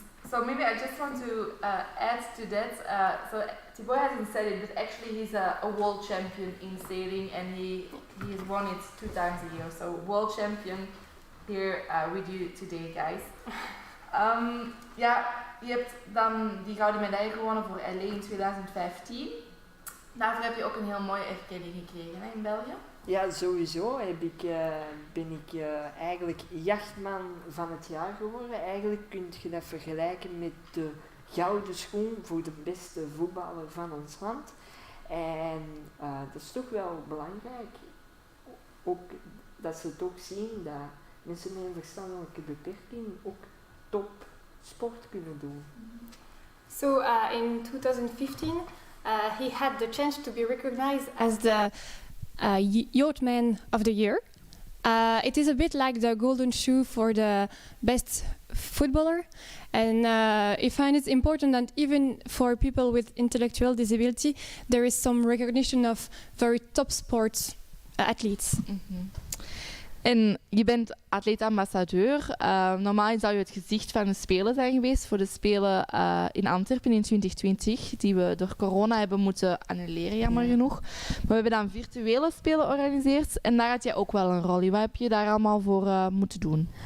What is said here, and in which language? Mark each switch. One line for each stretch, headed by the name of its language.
English: So maybe I just want to add to that. So Thibeau hasn't said it, but actually he's a world champion in sailing, and he has won it 2 times a year. So world champion here with you today, guys.
Dutch: Ja, je hebt dan die gouden medaille gewonnen voor LA in 2015. Daarvoor heb je ook een heel mooie erkenning gekregen hè, in België. Ja, sowieso ben ik eigenlijk jachtman van het jaar geworden. Eigenlijk kun je dat vergelijken met de gouden schoen voor de beste voetballer van ons land. En dat is toch wel belangrijk. Ook dat ze toch zien dat mensen met een verstandelijke beperking ook top sport kunnen doen.
English: So in 2015, he had the chance to be recognized as the Youth Man of the Year. It is a bit like the golden shoe for the best footballer, and I find it important that even for people with intellectual disability, there is some recognition of very top sports athletes.
Dutch: En je bent atleet-ambassadeur. Normaal zou je het gezicht van de Spelen zijn geweest voor de Spelen in Antwerpen in 2020, die we door corona hebben moeten annuleren, jammer genoeg. Maar we hebben dan virtuele Spelen georganiseerd en daar had jij ook wel een rol in. Wat heb je daar allemaal voor moeten doen?